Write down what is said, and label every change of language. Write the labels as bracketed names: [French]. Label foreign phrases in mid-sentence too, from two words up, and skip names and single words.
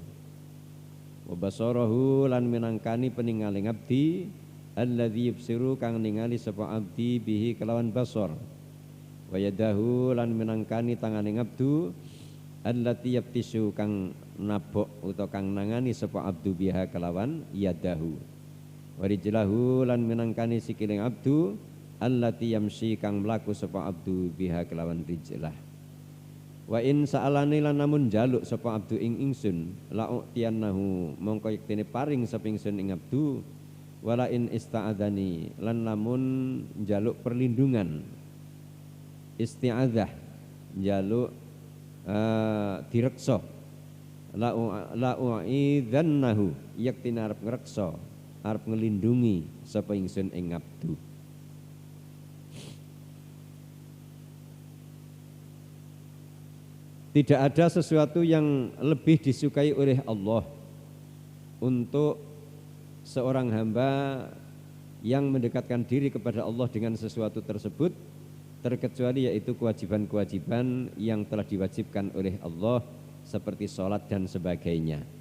[Arabic] وبصره [Javanese] lan minangkani peningaling abdi, [Arabic] الذي يبصر [Javanese] kang ningali sapa abdi bihi kelawan basar, [Arabic] ويده [Javanese] lan minangkani tanganing abdu, [Arabic] التي يبطش [Javanese] kang nabok utawa kang nangani sapa abdu biha kelawan yadahu, [Arabic] ورجله [Javanese] lan minangkani sikiling abdu, [Arabic] التي يمشي [Javanese] kang mlaku sapa abdu biha kelawan rijlah. [Arabic] وإن سألني [Javanese] lan namun jaluk sapa abdu ing ingsun, [Arabic] لأعطينه [Javanese] mongko yektene paring sapa ingsun ing abdu, [Arabic] ولئن استعاذني [Javanese] lan namun jaluk perlindungan, isti'adzah jaluk direksa, [Arabic] لأعيذنه [Javanese] yektene arep ngreksa, arep ngelindungi sapa ingsun ing abdu. [Indonesian] Tidak ada sesuatu yang lebih disukai oleh Allah untuk seorang hamba yang mendekatkan diri kepada Allah dengan sesuatu tersebut, terkecuali yaitu kewajiban-kewajiban yang telah diwajibkan oleh Allah seperti sholat dan sebagainya.